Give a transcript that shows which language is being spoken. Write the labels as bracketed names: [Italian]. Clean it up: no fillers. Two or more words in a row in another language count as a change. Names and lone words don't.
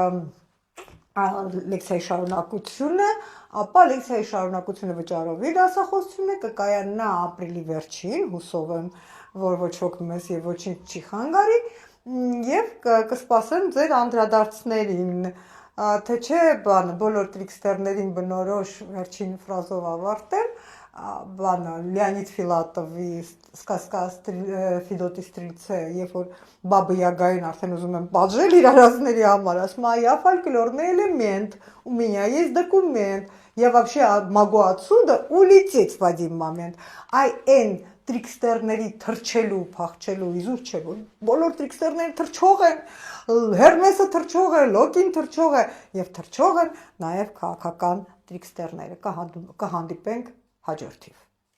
[Armenian] լեկցիայի շարունակությունը, ապա լեկցիայի շարունակությունը վճարովի դասախոսությունը կկայանա ապրիլի վերջին, հուսով եմ, որ ոչ ոք մեզ եւ ոչինչ չի խանգարի, եւ կսպասեմ ձեր անդրադարձներին, թե չէ բոլոր տրիքստերներին բնորոշ վերջին ֆրազով ավարտեմ, Լեոնիդ Ֆիլատովի սկազկա Ֆիդոտի Ստրիլցե, երբ որ Բաբա Յագային արդեն ուզում են պատժել իր արածների համար, ասում է, [Russian] я фольклорный элемент, у меня есть документ, я вообще могу отсюда улететь в один момент, [Armenian] այ այն տրիքստերների թրջելու, փախչելու իզուր չէ, որ բոլոր տրիքստերները թրջող են, Հերմեսը թրջող է, Լոկին թրջող է, եւ թրջող են նաեւ քաղաքական տրիքստերները, կհանդիպենք հաջորդիվ։